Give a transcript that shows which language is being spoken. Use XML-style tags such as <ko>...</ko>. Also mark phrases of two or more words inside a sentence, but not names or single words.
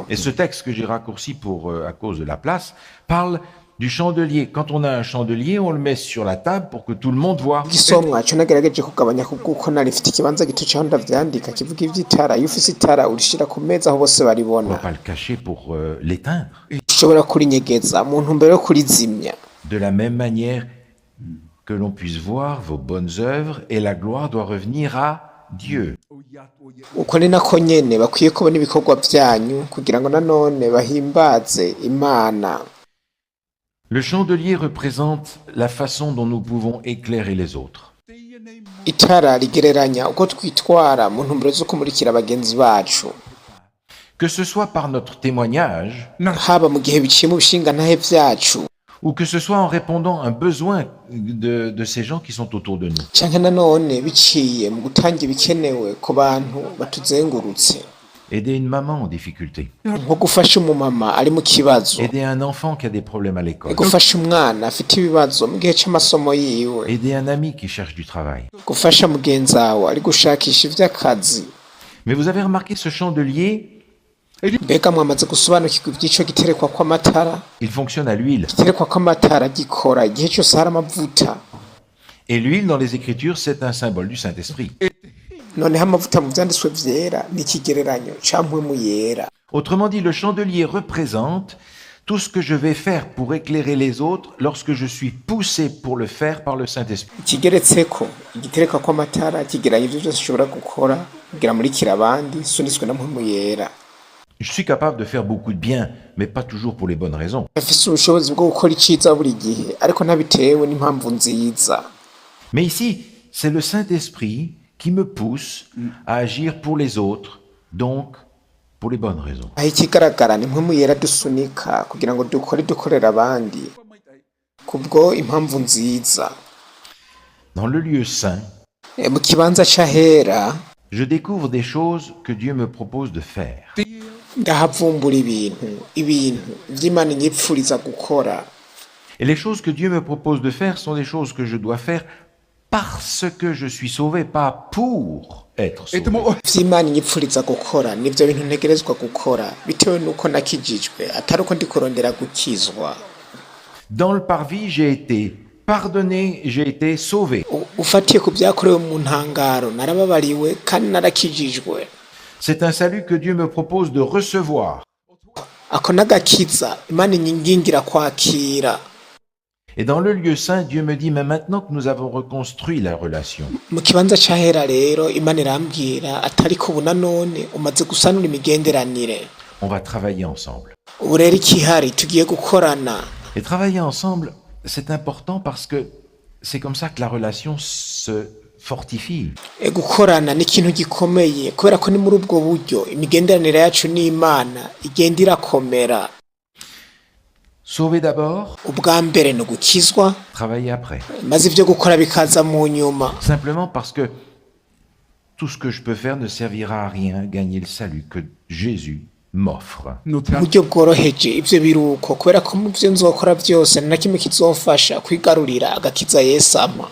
<fr>Et ce texte que j'ai raccourci à cause de la place parle du chandelier. Quand on a un chandelier, on le met sur la table pour que tout le monde voit.</fr> <rn>Igisomwa co nagerageje kugabanya kuko nari mfite ikibanza gito caho ndavyandika kivuga ivy'itara. Iyo ufise itara urishira ku meza aho bose</rn> <fr>On ne</fr> <rn>baribona.</rn> <fr>va pas le cacher pour l'éteindre.</fr> <rn>Ushobora kurinyegeza mu ntumbero yo kurizimya.</rn> <fr>De la même manière que l'on puisse voir vos bonnes œuvres, et la gloire doit revenir à Dieu.</fr> <rn>Uko ni nako nyene bakwiye kubona ibikorwa vyanyu kugira ngo nanone bahimbaze Imana.</rn> <fr>Le chandelier représente la façon dont nous pouvons éclairer les autres.</fr> <rn>Itara rigereranya uko twitwara mu ntumbero zo kumurikira bagenzi bacu,</rn> <fr>Que ce soit par notre témoignage,</fr> <rn>haba mu gihe biciye mu bishingantahe vyacu,</rn> <fr>ou que ce soit en répondant à un besoin de ces gens qui sont autour de nous.</fr> <rn>canke nanone biciye mu gutanga ibikenewe ku bantu batuzengurutse,</rn> <fr>Aider une maman en difficulté.</fr> <rn>nko gufasha umumama ari mu kibazo,</rn> <fr>Aider un enfant qui a des problèmes à l'école.</fr> <rn>gufasha umwana afite ibibazo mu gihe c'amasomo yiwe,</rn> <fr>Aider un ami qui cherche du travail.</fr> <rn>gufasha mugenzi wawe ari gushakisha ivy'akazi.</rn> <fr>Mais vous avez remarqué ce chandelier,</fr> <rn>Mbega mwamaze gusobanukirwa ivy'ico giterekwa kw'amatara?</rn> <fr>il fonctionne à l'huile.</fr> <rn>Igiterekwa kw'amatara gikora igihe cyose hari amavuta.</rn> <fr>Et l'huile dans les Écritures, c'est un symbole du Saint-Esprit.</fr> <rn>Noneho amavuta mu vyanditswe vyera ni ikigereranyo ca mpwemu yera.</rn> <fr>Autrement dit, le chandelier représente tout ce que je vais faire pour éclairer les autres lorsque je suis poussé pour le faire par le Saint-Esprit.</fr> <rn>Ikigeretseko igiterekwa kw'amatara kigeranya ivyo vyose ushobora gukora kugira murikira abandi sunitswe na mpwemu yera.</rn> <fr>Je suis capable de faire beaucoup de bien, mais pas toujours pour les bonnes raisons.</fr> <rn>Afise ubushobozi bwo gukora iciza buri gihe ariko ntabitewe n'impamvu nziza.</rn> <fr>Mais ici, c'est le Saint-Esprit qui me pousse à agir pour les autres, donc pour les bonnes raisons.</fr> <rn>Aho ikigaragara ni mpwemu yera dusunika kugira ngo dukorera abandi kubwo impamvu nziza.</rn> <fr>Dans le lieu saint,</fr> <rn>Mu kibanza c'ahera</rn> <fr>je découvre des choses que Dieu me propose de faire.</fr> <rn>ndahavumbura ibintu vy'Imana inyipfuriza gukora.</rn> <fr>Et les choses que Dieu me propose de faire sont des choses que je dois faire parce que je suis sauvé, pas pour être sauvé.</fr> <rn>Vy'Imana inyipfuriza gukora nivyo bintu ntegerezwa gukora bitewe nuko nakijijwe atari uko ndi kurondera gukizwa.</rn> <fr>Dans le parvis, j'ai été pardonné, j'ai été sauvé.</fr> <rn>Ufatiye ku vyakorewe mu ntangaro narababariwe kandi narakijijwe.</rn> <fr>C'est un salut que Dieu me propose de recevoir.</fr> <rn>Ako nagakiza Imana inyingingira kwakira.</rn> <fr>Et dans le lieu saint, Dieu me dit, mais maintenant que nous avons reconstruit la relation,</fr> <rn>mu kibanza c'ahera rero Imana irambwira atariko ubu nanone umaze gusanura imigenderanire,</rn> <fr>on va travailler ensemble.</fr> <rn>ubu rero ikihari tugiye gukorana.</rn> <fr>Et travailler ensemble, c'est important parce que c'est comme ça que la relation se fortifie.</fr> <rn>Gukorana ni ikintu gikomeye kubera ko ni muri ubwo buryo imigenderanire yacu n'Imana igenda irakomera.</rn> <fr>Sauver d'abord,</fr> <rn>Ubwa mbere ni ugukizwa,</rn> <fr>travailler après.</fr> <rn>maze ibyo gukora bikaza mu nyuma.</rn> <fr>Simplement parce que tout ce que je peux faire ne servira à rien, gagner le salut que Jésus m'offre.</fr> <rn>Uburyo bworoheje ibyo biruko kubera ko mu byo nzokora byose nta kimwe kizofasha kwigarurira agakiza Yesu ampa.</rn>